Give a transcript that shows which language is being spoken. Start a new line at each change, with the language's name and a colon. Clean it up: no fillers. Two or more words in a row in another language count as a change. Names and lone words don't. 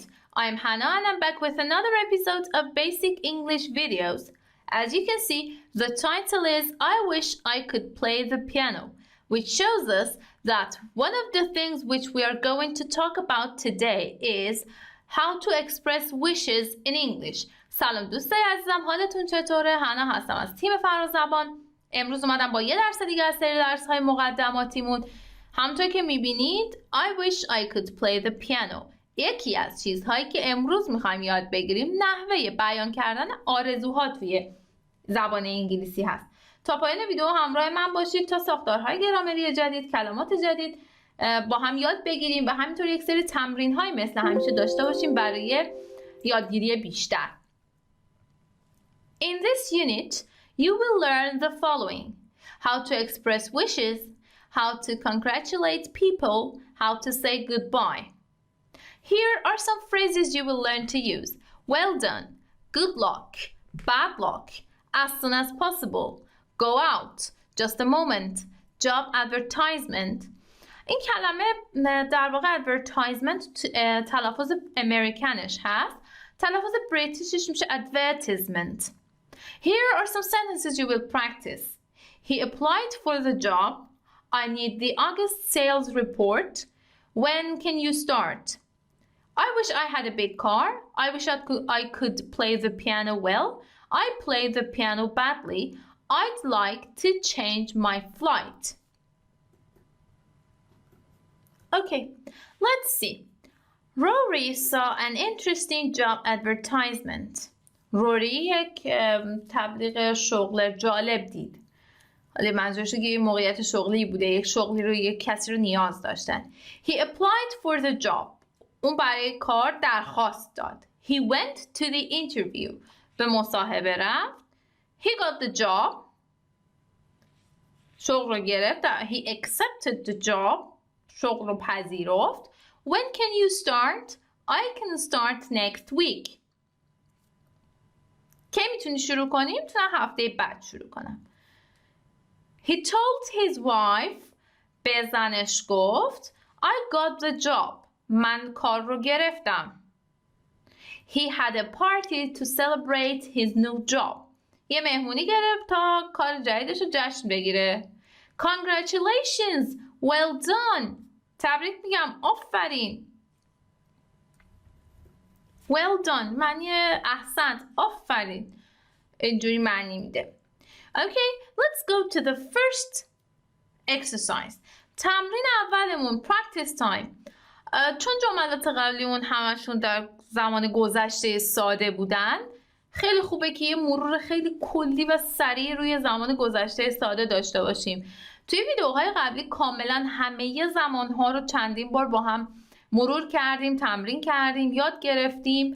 English: I'm Hannah and I'm back with another episode of Basic English videos. As you can see, the title is I Wish I Could Play the Piano, which shows us that one of the things which we are going to talk about today is how to express wishes in English.
Persian: سلام دوستای عزیزم، حالتون چطوره؟ هانا هستم از تیم فرازبان. امروز اومدم با یه درس دیگه از سری درس‌های مقدماتیمون. همونطور که میبینید
English: I wish I could play the piano.
Persian: یکی از چیزهایی که امروز میخوایم یاد بگیریم نحوه بیان کردن آرزوها توی زبان انگلیسی هست. تا پایان ویدیو همراه من باشید تا ساختارهای گرامری جدید، کلمات جدید با هم یاد بگیریم و همینطور یک سری تمرین‌های مثل همیشه داشته باشیم برای یادگیری بیشتر.
English: In this unit, you will learn the following: how to express wishes, how to congratulate people, how to say goodbye. Here are some phrases you will learn to use. Well done, good luck, bad luck, as soon as possible, go out, just a moment, job advertisement.
Persian: این کلمه در واقع advertisement تلفظ امریکنش هست. تلفظ بریتیشش میشه advertisement.
English: Here are some sentences you will practice. He applied for the job. I need the August sales report. When can you start? I wish I had a big car. I wish I could play the piano well. I play the piano badly. I'd like to change my flight. Okay, let's see. Rory saw an interesting job advertisement.
Persian: روری یک تبلیغ شغل جالب دید. حالا منظورش که یه موقعیت شغلی بوده، یک شغلی رو یک کسی رو نیاز داشتن.
English: He applied for the job.
Persian: اون برای کار درخواست داد.
English: He went to the interview.
Persian: به مصاحبه رفت.
English: He got the job.
Persian: شغل رو گرفت.
English: He accepted the job.
Persian: شغل رو پذیرفت.
English: When can you start? I can start next week.
Persian: کی میتونی شروع کنیم؟ میتونم هفته بعد شروع کنم.
English: He told his wife.
Persian: به زنش گفت
English: I got the job.
Persian: من کار رو گرفتم.
English: He had a party to celebrate his new job.
Persian: یه مهمونی گرفت تا کار جدیدش رو جشن بگیره.
English: Congratulations. Well done.
Persian: تبریک میگم. آفرین.
English: Well done
Persian: معنی احسنت، آفرین، اینجوری معنی میده.
English: Okay, let's go to the first exercise.
Persian: تمرین اولمون
English: practice time.
Persian: چون جملات قبلیمون همشون در زمان گذشته ساده بودن، خیلی خوبه که یه مرور خیلی کلی و سریع روی زمان گذشته ساده داشته باشیم. توی ویدیوهای قبلی کاملا همه زمانها رو چندین بار با هم مرور کردیم، تمرین کردیم، یاد گرفتیم.